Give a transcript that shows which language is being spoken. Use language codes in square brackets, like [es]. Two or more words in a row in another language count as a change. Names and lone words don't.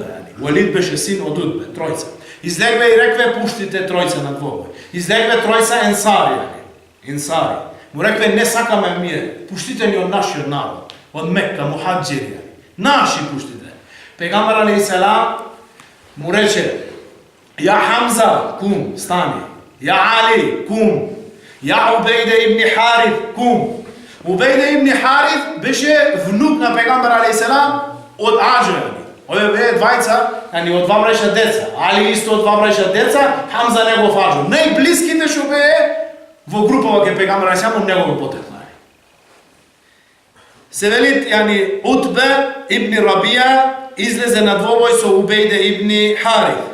[mk] Валид беше син од Утбе, тројца. Излегва и рекве пуштите тројца на двобој. Излегва тројца енсари. Енсари. Му рекве не сакаме мир, пуштите ни од нашиот народ, од Мекка, мухаџири. Наши пуштите. Пегамбер алейхиссалам му рече: [ar] يا حمزة، قم, stani. يا علي، قم. يا عبيدة بن الحارث، قم. [mk] Ubejde ibn Harith беше внук на пегамбер алейхиссалам од Аџа. Овие беа двајца, од два браќа деца. Али исто од два браќа деца, Хамза негов Аџа. Најблиските што беа во групава ке пегамбер алейхиссалам од негово потекло. Се велит, Утбе ибн Рабија излезе на двобој со Убейде ибн Харith.